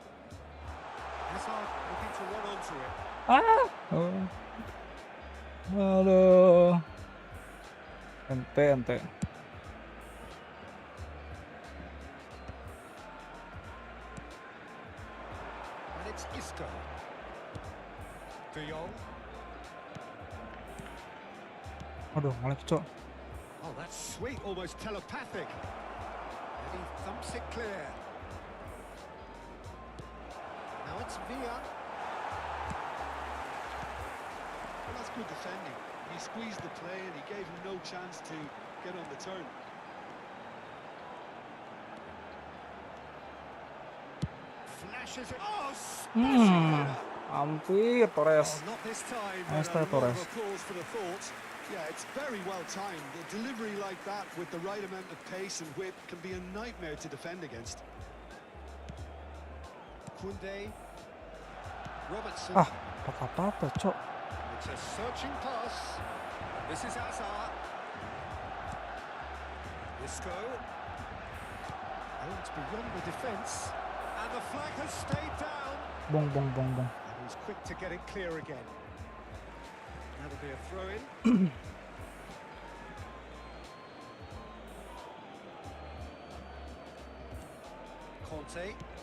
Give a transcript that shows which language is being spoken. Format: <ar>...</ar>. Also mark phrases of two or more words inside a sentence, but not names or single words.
<en>Has Hazard looking to run onto it.</en> <jv>Ah, aduh, ente.</jv> <en>And it's Isco. De Jong.</en> <jv>Aduh, ngelek cok.</jv> <en>Oh, that's sweet, almost telepathic. And he thumps it clear. Now it's Villa. Well, that's good defending. He squeezed the play and he gave him no chance to get on the turn. Flashes it. Oh, smashing it.</en> <jv>Mampir Torres.</jv> <en>Oh, not this time. Nice but a try, lot of Torres. applause for the thought. Yeah, it's very well timed. The delivery like that with the right amount of pace and whip can be a nightmare to defend against. Koundé. Robertson.</en> <jv>Ah, apa cok.</jv> <en>It's a searching pass. This is Hazard. Isco. Oh, it's beyond the defence. And the flag has stayed down. Bong. And he's quick to get it clear again. That'll be a throw-in. Conte.</en>